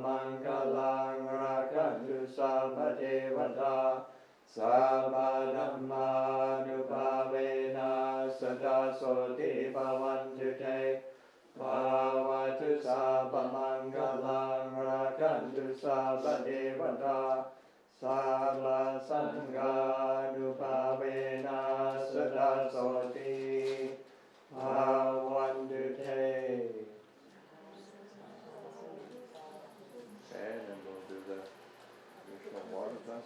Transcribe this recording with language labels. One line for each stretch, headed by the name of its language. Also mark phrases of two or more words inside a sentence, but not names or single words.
Pali: Mangalang Rakantu Sabha Devata Sabha Dhamma Nubhavena Sata Soti Bhavantu Te Bhavatu Sabha Mangalang Rakantu Sabha Devata Sabha Sangha Nubhavena Sada Soti Bhavantu Te.
English: And then we'll do the traditional water blessing.